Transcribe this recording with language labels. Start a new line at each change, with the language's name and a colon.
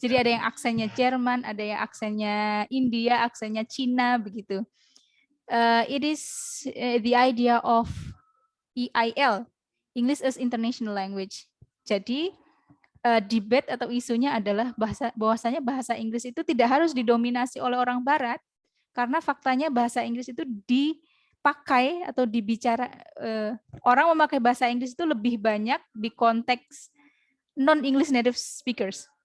Indonesian: Jadi ada yang aksennya Jerman, ada yang aksennya India, aksennya Cina, begitu.
English: It is the idea of EIL, English as International Language.
Indonesian: Jadi debate atau isunya adalah bahwasanya bahasa Inggris itu tidak harus didominasi oleh orang Barat, karena faktanya bahasa Inggris itu dipakai atau dibicara orang memakai bahasa Inggris itu lebih banyak di konteks non-English native speakers.